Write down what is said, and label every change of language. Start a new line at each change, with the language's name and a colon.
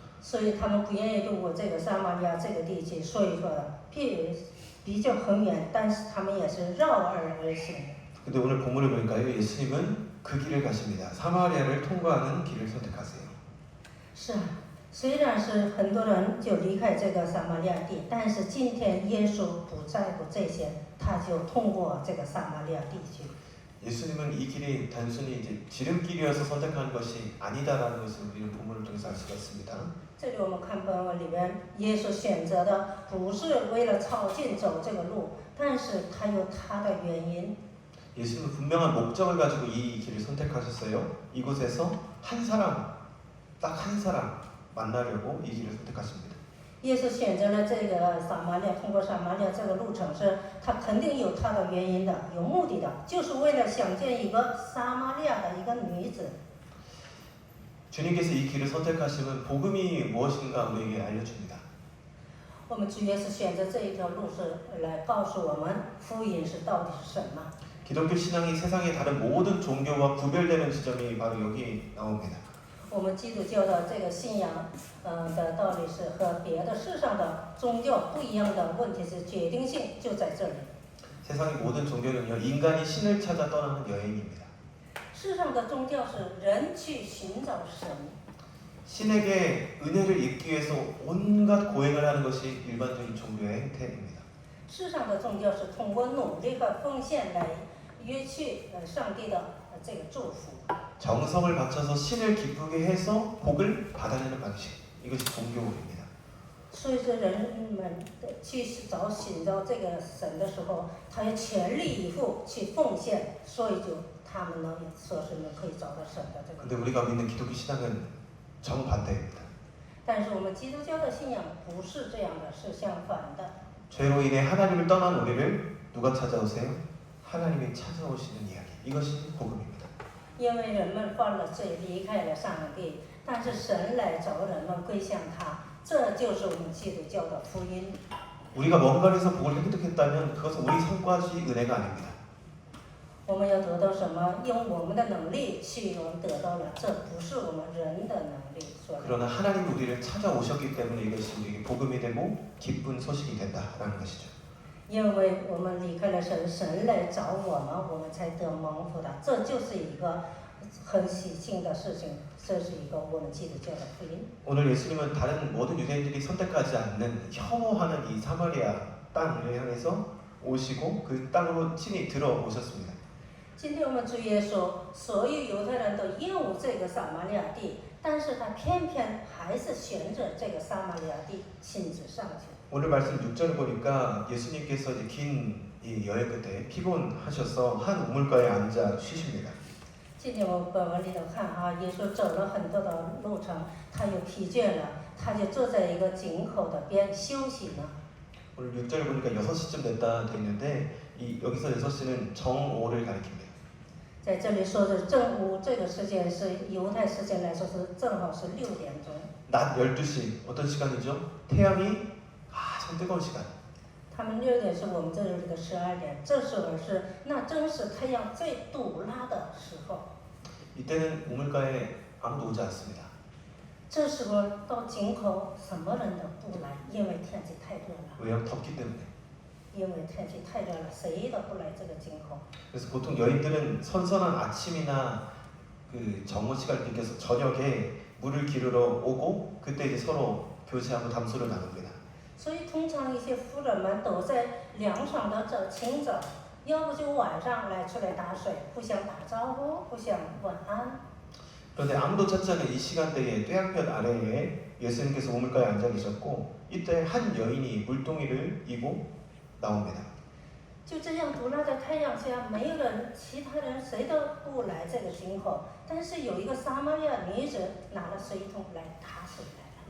Chinese: 所以他们不愿意渡过这个撒玛利亚这个地区，所以说比较很远，但是他们也是绕而行。
Korean: 근데 오늘 본문을 보니까요, 예수님은 그 길을 가십니다. 사마리아를 통과하는 길을 선택하세요.
Chinese: 是啊，虽然是很多人就离开这个撒玛利亚地，但是今天耶稣不在乎这些，他就通过这个撒玛利亚地区。
Korean: 예수님은 이 길이 단순히 이제 지름길이어서 선택한 것이 아니다라는 것을 우리는 본문을 통해서 알 수가 있습니다.
Chinese: 这里我们看本文里边，耶稣选择的不是为了靠近走这个路，但是他有他的原因。
Korean: 예수님은 분명한 목적을 가지고 이 길을 선택하셨어요. 이곳에서 딱 한 사람 만나려고 이 길을 선택하십니다.
Chinese: 耶稣选择了这个撒玛利亚，通过撒玛利亚这个路程是，他肯定有他的原因的，有目的的，就是为了想见一个撒玛利亚的一个女子。
Korean: 주님께서 이 길을 선택하시면 복음이 무엇인가 우리에게 알려줍니다.
Chinese: 我们主耶稣选择这一条路是来告诉我们福音是到底是什么。
Korean: 기독교 신앙이 세상의 다른 모든 종교와 구별되는 지점이 바로 여기 나옵니다.
Chinese: 我们基督教的这个信仰，的道理是和别的世上的宗教不一样的问题是决定性就在这里。
Korean: 세상의 모든 종교는요, 인간이 신을 찾아 떠나는 여행입니다.
Chinese: 世上的宗教是人去寻找神，
Korean: 신에게 은혜를 입기 위해서 온갖 고행을 하는 것이 일반적인 종교의 행태입니다.
Chinese: 世上的宗教是通过努力和奉献来约去上帝的这个祝福。
Korean: 정성을 바쳐서 신을 기쁘게 해서 복을 받아내는 방식, 이것이 종교입니다.
Chinese: 所以说，人们去寻找这个神的时候，他要全力以赴去奉献，所以就他们能说是能可以找到神的这个。
Korean: 근데 우리가 믿는 기독교 신앙은 정반대입니다.
Chinese: 但是我们基督教的信仰不是这样的，是相反的。
Korean: 죄로 인해 하나님을 떠난 우리를 누가 찾아오세요? 하나님이 찾아오시는 이야기. 이것이 복음입니다.
Chinese: 因为人们犯了罪，离开了上帝，但是神来找人们归向他，这就是我们基督教的福音。
Korean: 우리가 뭔가를 해서 복을 획득했다면 그것은 우리 성과지 은혜가 아닙니다.
Chinese: 我们要得到什么？用我们的能力去得到了，这不是我们人的能力所得。
Korean: 그러나 하나님이 우리를 찾아오셨기 때문에 이것이 우리에게 복음이 되고 기쁜 소식이 된다라는 것이죠.
Chinese: 因为我们离开了神，神来找我们，我们才得蒙福的，这就是一个很喜庆的事情，这是一个我们基督教的福音。
Korean: 오늘 예수님은 다른 모든 유대인들이 선택하지 않는 혐오하는 이 사마리아 땅을 향해서 오시고 그 땅으로 친히 들어오셨습니다.
Chinese: 今天我们主耶稣，所有犹太人都厌恶这个撒玛利亚地，但是他偏偏还是选择这个撒玛利亚地亲自上去。
Korean: 오늘 말씀 6절을 보니까 예수님께서 이제 긴 이 여행 끝에 피곤하셔서 한 우물가에 앉아 쉬십니다.
Chinese: 今天我们本文里头看啊，耶稣走了很多的路程，他又疲倦了，他就坐在一个井口的边休息呢。
Korean: 오늘 6절을 보니까 6시쯤 됐다 돼 있는데 여기서 6시는 정오를 가리킵니다.
Chinese: 在这里说的正午这个时间是犹太时间来说是正好是6点钟。
Korean: 낮 12시 어떤 시간이죠? 태양이 가장 뜨거운 시간.
Chinese: 他们6点是我们这里的12点，这时候是那正是太阳最毒辣的时候。
Korean: 이때는 우물가에 아무도 오지 않습니다.
Chinese: 这时候到井口什么人都不来，因为天气太热了。
Korean: 왜요? 덥기 때문에.
Chinese: 因为天气太热了，谁都不来这个井口。
Korean: 그래서 보통 여인들은 선선한 아침이나 그 정오 시간을 빌겨서 저녁에 물을 기르러 오고 그때 이제 서로 교제하고 담소를 나눕니다.
Chinese: 所以通常一些妇人们都在凉爽的这清早，要不就晚上来出来打水，互相打招呼，互相问安。
Korean: 그런데 아무도 찾지 않은 이 시간대에 떼양볕 아래에 예수님께서 우물가에 앉아 계셨고 이때 한 여인이 물동이를 이고 나옵니다.
Chinese: 就这样毒辣的太阳下，没有人，其他人谁都不来这个井口，但是有一个撒玛利亚女子拿了水桶来打水来了。